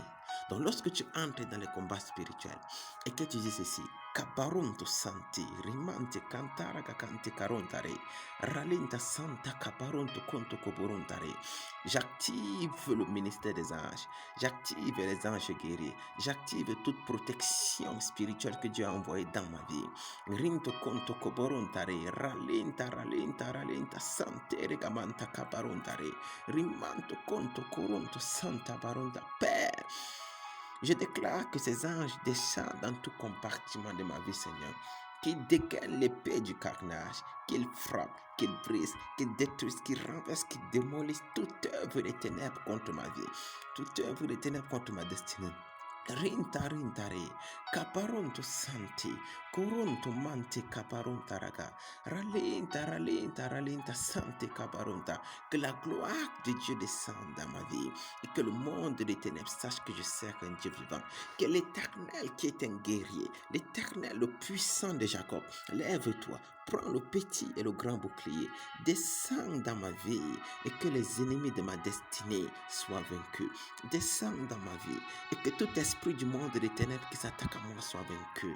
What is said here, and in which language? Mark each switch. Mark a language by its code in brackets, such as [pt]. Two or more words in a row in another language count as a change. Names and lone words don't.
[fr] Donc lorsque tu entres dans les combats spirituels et que tu dis ceci, kabaronto santi, rimante cantara cante carontare, ralinta santa kabaronto conto coborontare, j'active le ministère des anges, j'active les anges guerriers, j'active toute protection spirituelle que Dieu a envoyée dans ma vie. Rinto conto coborontare, ralinta sante regamanta cabarontare, rimanto conto coronto santa baronta. Père, je déclare que ces anges descendent dans tout compartiment de ma vie, Seigneur, qu'ils dégainent l'épée du carnage, qu'ils frappent, qu'ils brisent, qu'ils détruisent, qu'ils renversent, qu'ils démolissent toute œuvre des ténèbres contre ma vie, toute œuvre des ténèbres contre ma destinée. Rintare, caparonto santi, coronto mante caparonta raga, ralinta santi caparonta, que la gloire de Dieu descende dans ma vie et que le monde des ténèbres sache que je sers un Dieu vivant, que l'Éternel qui est un guerrier, l'Éternel le puissant de Jacob, lève-toi, prends le petit et le grand bouclier, descends dans ma vie et que les ennemis de ma destinée soient vaincus, descends dans ma vie et que tout esprit du monde des ténèbres qui s'attaque à moi soit vaincu.